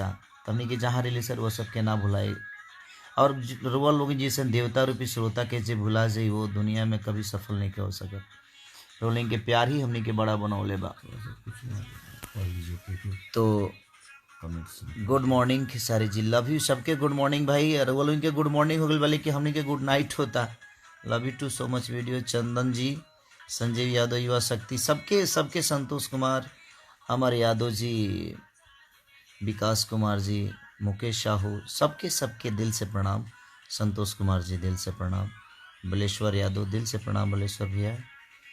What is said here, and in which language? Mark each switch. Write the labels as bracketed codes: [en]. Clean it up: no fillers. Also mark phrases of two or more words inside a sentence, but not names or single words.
[bho] तो हमने के जहाँ रही सर वो सबके ना भुलाए, और रुआ लोग जैसे देवता रूपी श्रोता के जे भुला जाए वो दुनिया में कभी सफल नहीं हो सके। रोलिंग के प्यार ही हमने के बड़ा बनौले बा। तो [en] good morning [bho] खेसारी जी, [en] love you [bho] सबके। [en] good morning [bho] भाई, और वो लोग के [en] good morning [bho] हो गई वाले कि हमने के [en] good night [bho] होता। [en] Love you too so much video. [bho] चंदन जी, संजय यादव, युवा शक्ति, सबके संतोष कुमार, अमर यादव जी, विकास कुमार जी, मुकेश साहू, सबके दिल से प्रणाम। संतोष कुमार जी दिल से प्रणाम। बलेश्वर यादव दिल से प्रणाम, बलेश्वर भैया।